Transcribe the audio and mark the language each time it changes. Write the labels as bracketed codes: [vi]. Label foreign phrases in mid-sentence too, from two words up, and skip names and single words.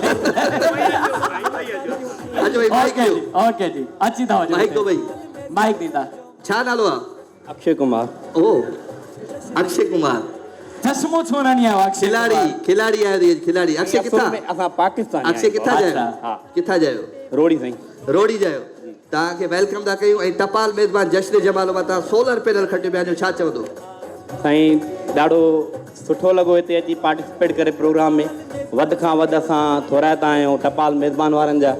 [sd] अचो भई माइक ओके ॾियो ओके जी अची था वञो [hi] माइक दो भई [sd] माइक ॾींदा छा नालो आहे अक्षय कुमार ओ अक्षय कुमार चश्मो छो न नियाओ अक्षय खिलाड़ी आहे खिलाड़ी अक्षय किथां असां पाकिस्तान अक्षय किथां अच्छा। जायो किथां जायो रोड़ी साईं रोड़ी जायो तव्हांखे वेलकम था कयूं ऐं टपाल मेज़बान जश्न जमाल मां तव्हां [en] solar panel [sd] खटियो पिया जो छा चवंदो साईं ॾाढो सुठो लॻो हिते अची पार्टिसिपेट करे प्रोग्राम में वधि खां वधि असां थोराइता आहियूं टपाल मेज़बान वारनि जा